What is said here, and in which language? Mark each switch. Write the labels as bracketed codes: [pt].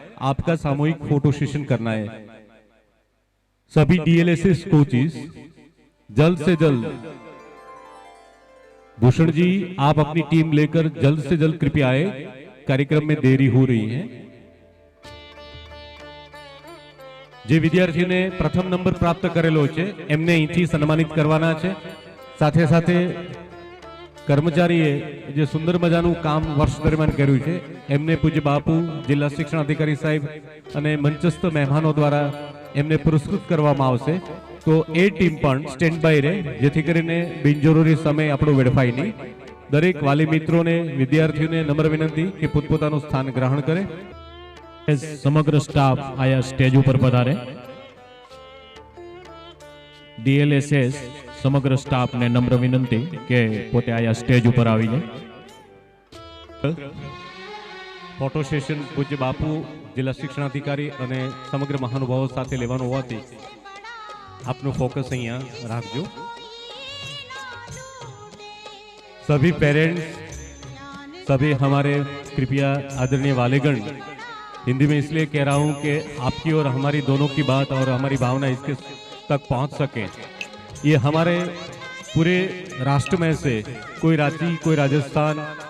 [hi] आपका सामूहिक photo session करना है. सभी DLSS कोचेज जल्द से जल्द. भूषण जी आप अपनी टीम लेकर जल्द से जल्द कृपया आए. कार्यक्रम में देरी हो रही है. [gu] જે વિદ્યાર્થીને પ્રથમ નંબર પ્રાપ્ત કરેલો છે એમને અહીંથી સન્માનિત કરવાના છે. સાથે સાથે કર્મચારીએ જે સુંદર મજાનું કામ વર્ષ દરમિયાન કર્યું છે એમને પૂજ્ય બાપુ, જિલ્લા શિક્ષણ અધિકારી સાહેબ અને મંચસ્થ મહેમાનો દ્વારા એમને પુરસ્કૃત કરવામાં આવશે. તો એ ટીમ પણ સ્ટેન્ડ બાય રહે જેથી કરીને બિનજરૂરી સમય આપણો વેડફાય નહીં. દરેક વાલી મિત્રોને, વિદ્યાર્થીઓને નમ્ર વિનંતી કે પોતપોતાનું સ્થાન ગ્રહણ કરે. સમગ્ર સ્ટાફ આયા સ્ટેજ ઉપર પધારે. DLSS સમગ્ર સ્ટાફને નમ્ર વિનંતી કે પોતે આયા સ્ટેજ ઉપર આવીને ફોટો સેશન પૂજ્ય બાપુ, જિલ્લા શિક્ષણાધિકારી અને સમગ્ર મહાનુભાવો સાથે લેવાનું હોવાથી આપનું ફોકસ અહીંયા રાખજો. [hi] सभी पेरेंट्स, सभी हमारे कृपया आदरणीय वालेगण, हिंदी में इसलिए कह रहा हूं कि आपकी और हमारी दोनों की बात और हमारी भावना इसके तक पहुंच सके. ये हमारे पूरे राष्ट्र में से कोई रांची, कोई राजस्थान,